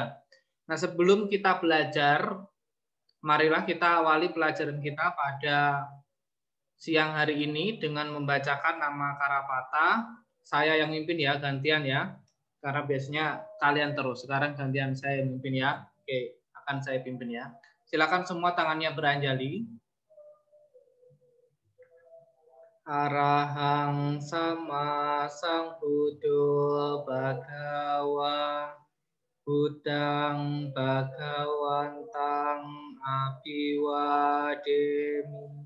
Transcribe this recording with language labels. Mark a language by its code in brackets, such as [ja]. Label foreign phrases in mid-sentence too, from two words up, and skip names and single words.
[id] Nah, sebelum kita belajar, marilah kita awali pelajaran kita pada siang hari ini dengan membacakan nama Karapata. Saya yang mimpin ya, gantian ya. Karena biasanya kalian terus. Sekarang gantian saya yang mimpin ya. Oke, akan saya pimpin ya. Silakan semua tangannya beranjali. [pi] Arahang sama Sambuddho Bhagawa Buddhang Bhagawantang Abiwademi.